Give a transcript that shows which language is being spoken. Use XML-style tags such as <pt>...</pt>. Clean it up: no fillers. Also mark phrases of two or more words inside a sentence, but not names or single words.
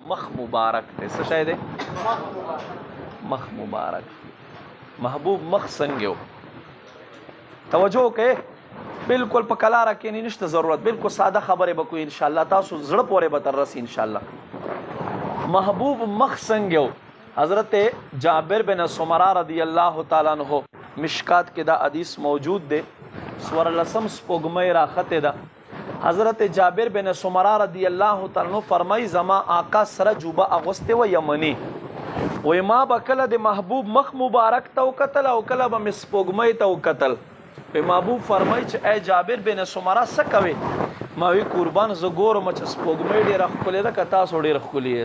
<ps>مخ مبارک دی. څه شی دی؟ مخ مبارک. محبوب مخ څنګه و؟ توجه وکړئ، بالکل په کلاره کې نشته ضرورت، بالکل ساده خبرې به کوو انشاءالله، تاسو زړه پورې به تر رسي انشاءالله. محبوب مخ څنګه و؟ حضرت جابر بن سمرہ</ps> <ar>رضی اللہ تعالیٰ عنہ</ar> <ps>مشکات کې دا حدیث موجود دی. سورلسم سپوږمۍ راخته ده. حضرت جابر بن سمرہ</ps> <ar>رضی اللہ تعالیٰ عنہ</ar> <ps>فرمای زما آقا سره جوبه اغوسته و یمنی، وای ما به کله د محبوب مخ مبارک ته وکتل او کله به مې سپوږمۍ ته وکتل. محبوب فرمای چې ای جابر بن سمرہ څه کوې؟ ما وی قربان زه ګورم چې سپوږمۍ ډېره ښکلې ده که تاسو ډېر ښکلي یې.</ps>